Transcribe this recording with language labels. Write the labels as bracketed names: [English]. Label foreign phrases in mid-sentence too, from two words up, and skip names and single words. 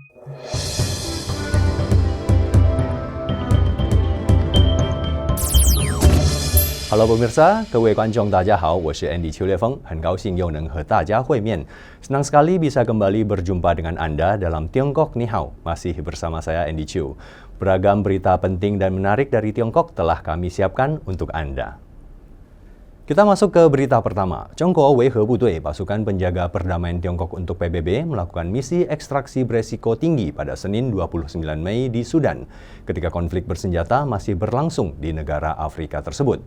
[Indonesian] Halo pemirsa, [Chinese] 各位观众大家好，我是 Andy 邱烈峰，很高兴又能和大家会面。 [Indonesian] Senang sekali bisa kembali berjumpa dengan Anda dalam Tiongkok Ni Hao. Masih bersama saya Andy Chiu. Beragam berita penting dan menarik dari Tiongkok telah kami siapkan untuk Anda. Kita masuk ke berita pertama. [Chinese] 中国维和部队, [Indonesian] pasukan penjaga perdamaian Tiongkok untuk PBB, melakukan misi ekstraksi beresiko tinggi pada Senin 29 Mei di Sudan, ketika konflik bersenjata masih berlangsung di negara Afrika tersebut.